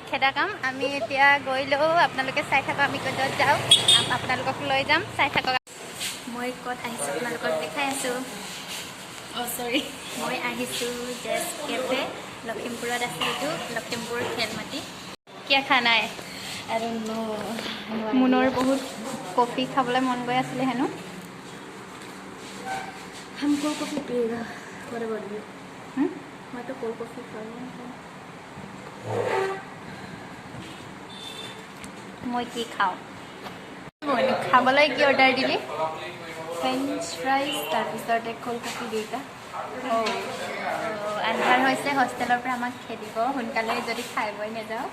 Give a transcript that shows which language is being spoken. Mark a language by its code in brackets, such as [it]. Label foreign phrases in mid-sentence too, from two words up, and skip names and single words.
[as] খেদা কাম আমি এতিয়া গৈ লওঁ আপোনালোকে চাই থাকক আমি ক'ত যাওঁ আপোনালোকক লৈ যাম চাই থাকক মই ক'ত আহিছোঁ আপোনালোকক দেখাই আছোঁ সৰি মই আহিছোঁ জেছ কেফে লখিমপুৰত আছে এইটো লখিমপুৰ খেলমাটি কিয় খানা है [en] I don't know [as] মুনৰ বহুত কফি খাবলৈ মন গৈ আছিলে হেনো [hi] हमको कॉफी पिएगा [en] what about you [hi] मैं तो कोल्ड कॉफी खाऊंगा [as] মই কি খাওঁ খাবলৈ কি অৰ্ডাৰ দিলি [en] French fries [as] তাৰপিছতে [en] cold coffee [as] দুইটা আন্ধাৰ হৈছে হোষ্টেলৰ পৰা আমাক খেদিব সোনকালে যদি খাই বৈ নাযাওঁ